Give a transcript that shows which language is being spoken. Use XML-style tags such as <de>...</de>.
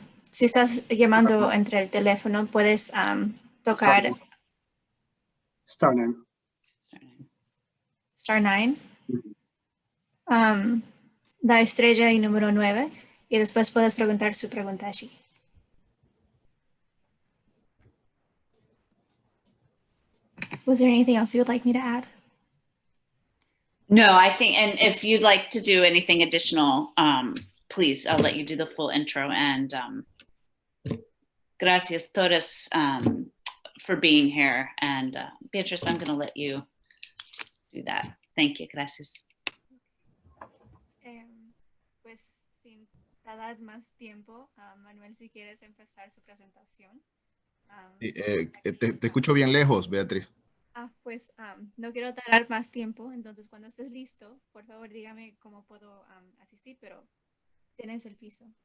<es>Si estás llamando entre el teléfono, puedes tocar</es> <en>Star 9.</en> <es>Star 9, la estrella y número 9, y después puedes preguntar su pregunta allí.</es> <en>Was there anything else you would like me to add? No, I think, and if you'd like to do anything additional, please, I'll let you do the full intro. And</en> <es>gracias todas</es> <en>for being here. And Beatrice, I'm going to let you do that. Thank you.</en> <es>Gracias. Pues sin tardar más tiempo, Manuel, si quieres empezar su presentación. Te escucho bien lejos, Beatriz. Pues no quiero tardar más tiempo, entonces cuando estés listo, por favor dígame cómo puedo asistir, pero tienes el piso.</es>